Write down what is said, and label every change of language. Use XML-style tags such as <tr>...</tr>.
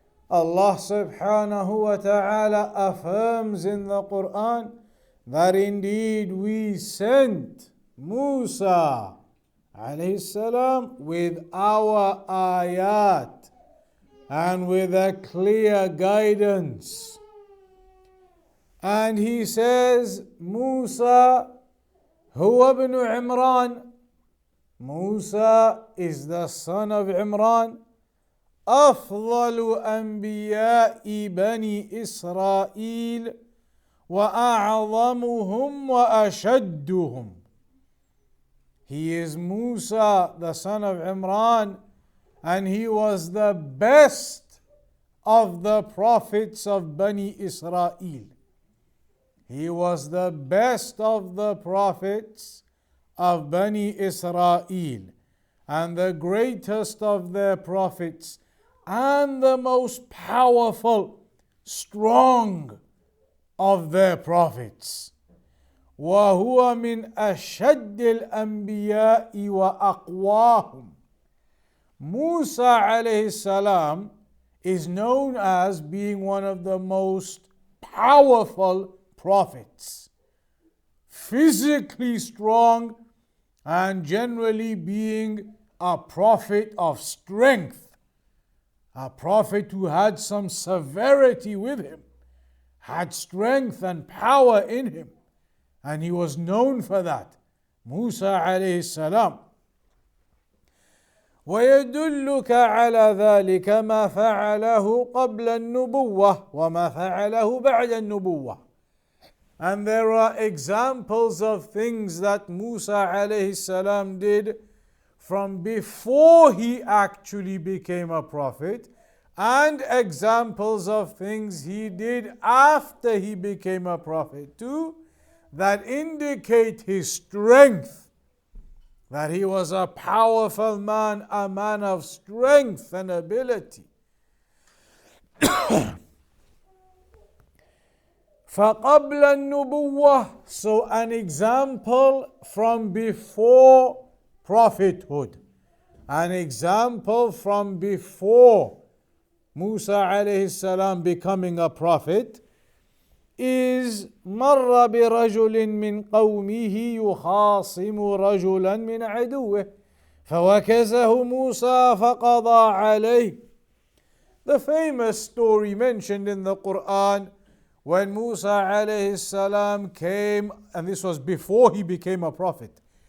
<en>Allah subhanahu wa ta'ala affirms in the Quran that indeed we sent Musa alayhi salam with our ayat and with a clear guidance. And he says, Musa huwa ibn Imran. Musa is the son of Imran.</en> <ar>أفضل أنبياء بني إسرائيل وأعظمهم وأشدهم.</ar> <en>He is Musa, the son of Imran, and he was the best of the prophets of Bani Israel. He was the best of the prophets of Bani Israel and the greatest of their prophets and the most powerful, strong of their prophets.</en> <ar>وهو من أشد الأنبياء وأقواهم.</ar> <en>Musa alayhi salam is known as being one of the most powerful prophets, physically strong and generally being a prophet of strength, a prophet who had some severity with him, had strength and power in him, and he was known for that. Musa alayhi salam.</en> <ar>ويدلك على ذلك ما فعله قبل النبوة وما فعله بعد النبوة.</ar> <en>And there are examples of things that Musa alayhi salam did from before he actually became a prophet, and examples of things he did after he became a prophet too, that indicate his strength, that he was a powerful man, a man of strength and ability.</en> <ar>فَقَبْلَ النُّبُوَّةِ,</ar> <en>so an example from before prophethood. An example from before Musa alayhi salam becoming a prophet is</en> <ar>مر برجل من قومه يخاصم رجلا من عدوه فوكزه موسى فقضى عليه.</ar> <en>The famous story mentioned in the Quran when Musa alayhi salam came, and this was before he became a prophet.</en>